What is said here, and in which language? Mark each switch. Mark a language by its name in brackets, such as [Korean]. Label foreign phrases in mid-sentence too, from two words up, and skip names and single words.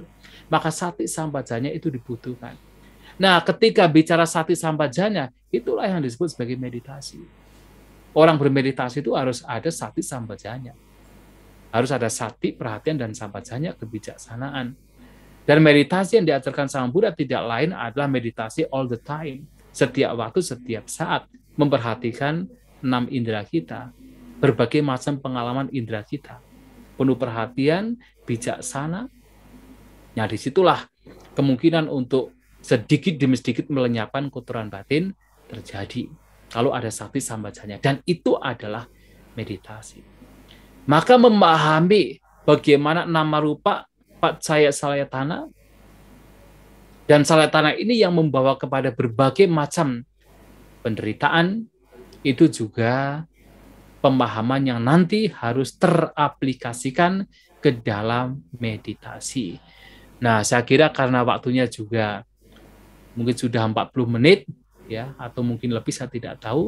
[Indonesian] Maka [Pali] sati sampajanya [Indonesian] itu dibutuhkan. Nah, ketika bicara [Pali] sati sampajanya, [Indonesian] itulah yang disebut sebagai meditasi. Orang bermeditasi itu harus ada [Pali] sati sampajanya. [Indonesian] Harus ada sati, perhatian, dan sampajanya, kebijaksanaan. Dan meditasi yang diajarkan Sang Buddha tidak lain adalah meditasi [English] all the time. [Indonesian] Setiap waktu, setiap saat. Memperhatikan 6 indera kita, berbagai macam pengalaman indera kita, penuh perhatian, bijaksana. Nah, disitulah kemungkinan untuk sedikit demi sedikit melenyapkan kotoran batin terjadi kalau ada [Pali] sati sampajanya, [Indonesian] dan itu adalah meditasi. Maka memahami bagaimana [Pali] nama rupa paccaya salayatana, [Indonesian] dan salayatana ini yang membawa kepada berbagai macam penderitaan, itu juga pemahaman yang nanti harus teraplikasikan ke dalam meditasi. Nah, saya kira karena waktunya juga mungkin sudah 40 menit, atau mungkin lebih, saya tidak tahu.